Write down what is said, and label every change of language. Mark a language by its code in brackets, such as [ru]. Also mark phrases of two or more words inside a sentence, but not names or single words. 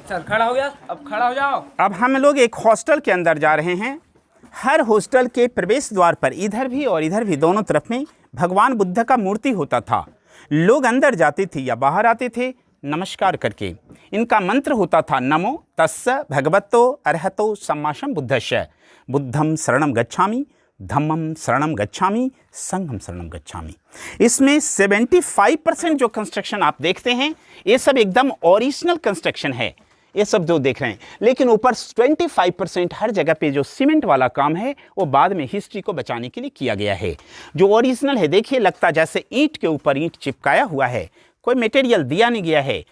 [hi] चल खड़ा हो गया, अब खड़ा हो जाओ। अब हम लोग एक हॉस्टल के अंदर जा रहे हैं। हर हॉस्टल के प्रवेश द्वार पर इधर भी और इधर भी दोनों तरफ में भगवान बुद्ध का मूर्ति होता था। लोग अंदर जाते थे या बाहर आते थे नमस्कार करके। इनका मंत्र होता था [pi] नमो तस्स भगवतो अरहतो सम्मा सम्बुद्धस्स, बुद्धं शरणं गच्छामि, धम्मं शरणं गच्छामि, संघं शरणं गच्छामि। [hi] इसमें 75% जो कंस्ट्रक्शन आप देखते हैं ये सब एकदम ओरिजिनल कंस्ट्रक्शन है, ये सब जो देख रहे हैं। लेकिन ऊपर 25% हर जगह पे जो सीमेंट वाला काम है वो बाद में हिस्ट्री को बचाने के लिए किया गया है। जो ओरिजिनल है देखिए, लगता जैसे ईंट के ऊपर ईंट चिपकाया हुआ है, कोई मटेरियल दिया नहीं गया है।